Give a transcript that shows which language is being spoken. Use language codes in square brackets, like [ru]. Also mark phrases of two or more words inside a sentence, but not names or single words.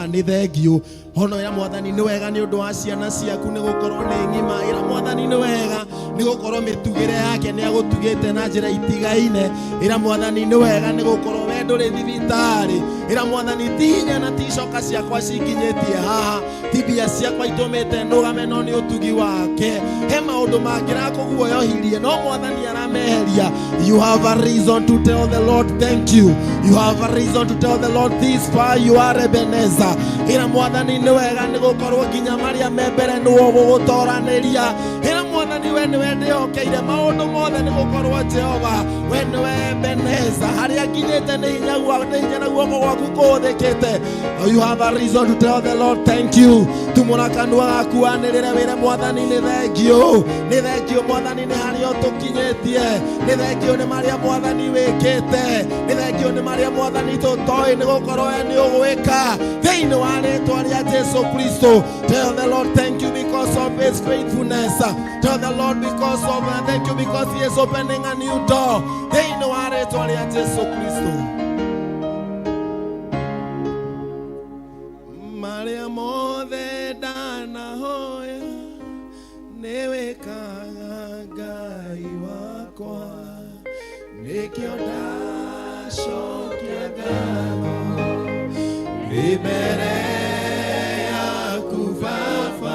[ki] nĩ thengiũ hono ĩra Mwathani nĩ wega nĩ ũndũ wa ciana ciaku nĩ gũkorwo nĩ ng'ima ĩra Mwathani nĩ wega nĩ gũkorwo mĩtugĩre yake nĩ agũtugĩte na njĩra itigaine ĩra Mwathani nĩ wega nĩ gũkorwo we ndũrĩ thibitarĩ ĩra Mwathani ti hinya na ti coka ciakwa cikinyĩtie haha ti mbia ciakwa itũmĩte nũgame no nĩ ũtugi wake he maũndũ mangĩrakũguoyohirie no Mwathani arameheria. [en] You have a reason to tell the Lord thank you. You have a reason to tell the Lord this far you are Ebenezer. [ki] Ĩra Mwathani nĩ wega nĩ gũkorwo nginya marĩa me mbere nĩwe ũgũgũtoranĩria ĩra Mwathani mwathani we niwe ndĩhokeire maũndũ mothe nĩ gũkorwo Jehova we niwe Ebeneza harĩa nginyĩte nĩ hinya na guoko gwaku kũhũthĩkĩte. [en] You have a reason to tell the Lord thank you. [ki] Tumũra kanua gaku wanĩrĩre wĩre mwathani nĩ thengio mwathani nĩ harĩa ũtũkinyĩtie, nĩ thengio nĩ marĩa mwathani wĩkĩte, nĩ thengio nĩ marĩa mwathani tũtoĩ nĩ gũkorwo we nĩ ũgwĩka thĩinĩ wa rĩĩtwa rĩa Jesu Kristo. [en] Tell the Lord thank you because of his faithfulness. Tell the Lord thank you because he is opening a new door [ki] thĩinĩ wa rĩĩtwa rĩa Jesu Kristo. Marĩa mothe ndanahoya nĩ wĩkaga Ngai wakwa, nĩkĩo ndacokia ngatho mbere yaku Baba.